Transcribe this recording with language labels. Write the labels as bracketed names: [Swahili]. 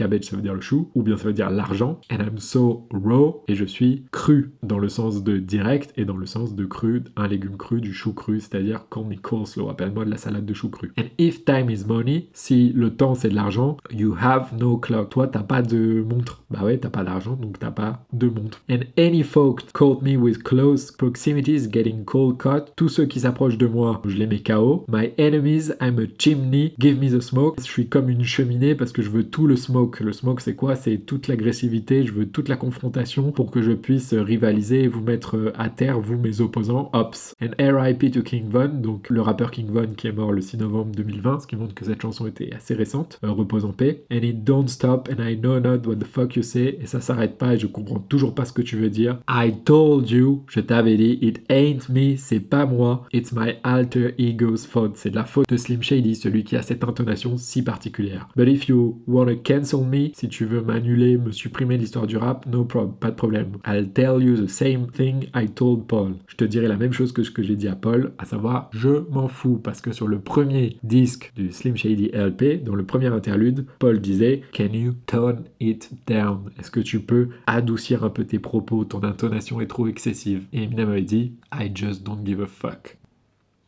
[French] Cabbage ça veut dire le chou, ou bien ça veut dire l'argent. [English] And I'm so raw, [French] et je suis cru dans le sens de direct et dans le sens de cru, un légume cru, du chou cru, c'est-à-dire [English] call me coleslaw, [French] appelle-moi de la salade de chou cru. [English] And if time is money, [French] si le temps c'est de l'argent, [English] you have no clock. [French] Toi t'as pas de montre. Bah ouais, t'as pas d'argent, donc t'as pas de montre. [English] And any folk caught me with close proximities getting cold cut. [French] Tous ceux qui s'approchent de moi, je les mets KO. [English] My enemies, I'm a chimney, give me the smoke. [French] Je suis comme une cheminée parce que je veux tout le smoke. Le smoke c'est quoi? C'est toute l'agressivité, je veux toute la confrontation pour que je puisse rivaliser et vous mettre à terre, vous mes opposants. Ops. And R.I.P. to King Von, donc le rappeur King Von qui est mort le 6 novembre 2020, ce qui montre que cette chanson était assez récente. Repose en paix. [English] And it don't stop and I know not what the fuck you say. [French] Et ça s'arrête pas et je comprends toujours pas ce que tu veux dire. [English] I told you, [French] je t'avais dit, [English] it ain't me, [French] c'est pas moi. [English] It's my alter ego's fault. [French] prod, c'est de la faute de Slim Shady, celui qui a cette intonation si particulière. [English] But if you wanna cancel me, [French] si tu veux m'annuler, me supprimer l'histoire du rap, [English] no problem, [French] pas de problème. [English] I'll tell you the same thing I told Paul. [French] Je te dirai la même chose que ce que j'ai dit à Paul, à savoir, je m'en fous, parce que sur le premier disque du Slim Shady LP, dans le premier interlude, Paul disait « [English] Can you tone it down ?» [French] Est-ce que tu peux adoucir un peu tes propos, ton intonation est trop excessive. Et Eminem avait dit « [English] I just don't give a fuck ».